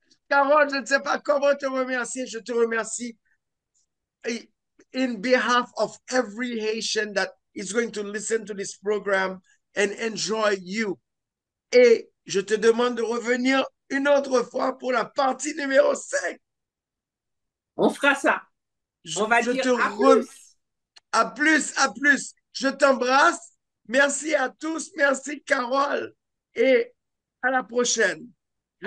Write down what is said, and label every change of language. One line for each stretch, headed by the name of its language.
French: Carole, je ne sais pas comment te remercier. Je te remercie
English: in behalf of every Haitian that is going to listen to this program and enjoy you.
French: Et je te demande de revenir une autre fois pour la partie numéro 5. On fera ça. On va Je dire te à plus. À plus, à plus. Je t'embrasse. Merci à tous. Merci, Carole. Et à la prochaine. Je